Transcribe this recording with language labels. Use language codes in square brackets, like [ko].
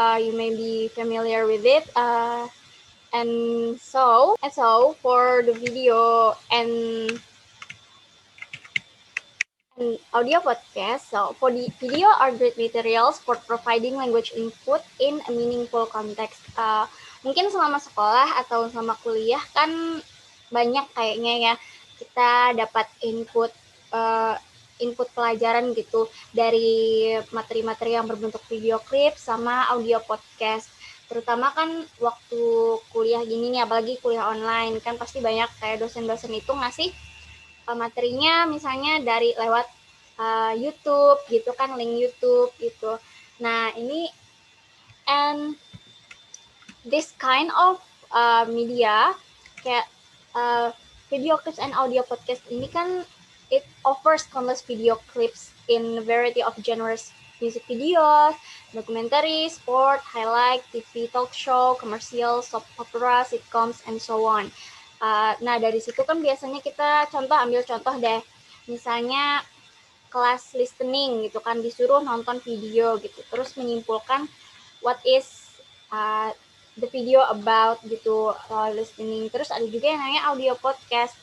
[en] You may be familiar with it. And so for the video and audio podcast, so for the video are great materials for providing language input in a meaningful context. [id] Mungkin selama sekolah atau selama kuliah kan banyak kayaknya ya kita dapat input pelajaran gitu dari materi-materi yang berbentuk video klip sama audio podcast. Terutama kan waktu kuliah gini nih, apalagi kuliah online kan pasti banyak kayak dosen-dosen itu ngasih materinya misalnya dari lewat YouTube gitu kan, link YouTube gitu. Nah ini [en] and this kind of media [id] kayak [en] video clips and audio podcast [id] ini kan [en] it offers countless video clips in a variety of genres: music videos, documentary, sport, highlight, TV, talk show, commercial, soap opera, sitcoms, and so on. [id] Nah, dari situ kan biasanya kita ambil contoh deh. Misalnya kelas listening gitu kan, disuruh nonton video gitu, terus menyimpulkan [en] what is the video about [id] gitu, listening. Terus ada juga yang namanya audio podcast.